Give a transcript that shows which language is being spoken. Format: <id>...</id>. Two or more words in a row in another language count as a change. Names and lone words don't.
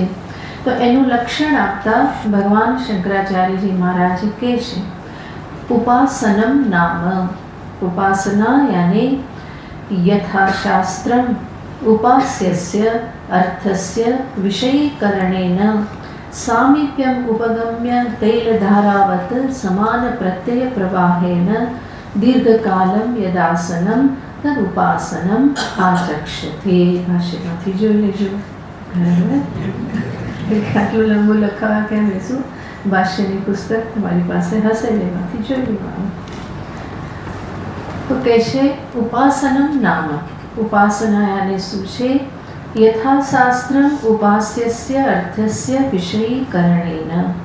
<gu>તો એનું લક્ષણ આપતા ભગવાન શંકરાચાર્યજી મહારાજ કહે છે</gu> <sa>उपासनम नाम.</sa> <gu>ઉપાસના યાને</gu> <sa>यथाशास्त्रम उपास्यस्य अर्थस्य विषयीकरणेन सामीप्यम उपगम्य तैलधारावत समान प्रत्यय प्रवाहेन दीर्घकालम यदासनम तदुपासनम आचक्षते।</sa> <gu>भाष्यમાંથી જોઈ લેજો. આટલું લાંબુ લખાવા કેમ લેશું? ભાષ્યની પુસ્તક તમારી પાસે હશે, એમાંથી જોઈ લેવાનું.</gu> <sa>તો કહે છે ઉપાસનમ નામ.</sa> <gu>ઉપાસના યાને શું છે?</gu> <sa>यथाशास्त्रम उपास्यस्य अर्थस्य विषयीकरणेन.</sa>